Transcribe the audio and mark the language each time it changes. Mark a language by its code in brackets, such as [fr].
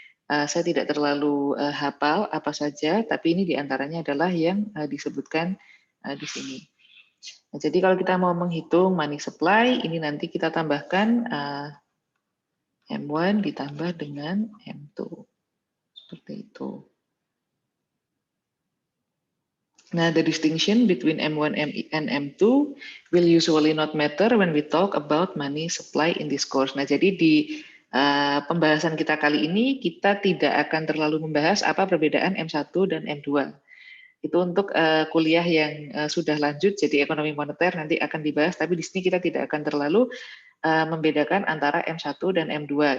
[id] Saya tidak terlalu hafal apa saja, tapi ini diantaranya adalah yang disebutkan di sini. Nah, jadi kalau kita mau menghitung money supply, ini nanti kita tambahkan M1 ditambah dengan M2. Seperti itu. [en] Nah, the distinction between M1 and M2 will usually not matter when we talk about money supply in this course. [id] Nah, jadi di pembahasan kita kali ini, kita tidak akan terlalu membahas apa perbedaan M1 dan M2. Itu untuk kuliah yang sudah lanjut, jadi ekonomi moneter nanti akan dibahas, tapi di sini kita tidak akan terlalu membedakan antara M1 dan M2.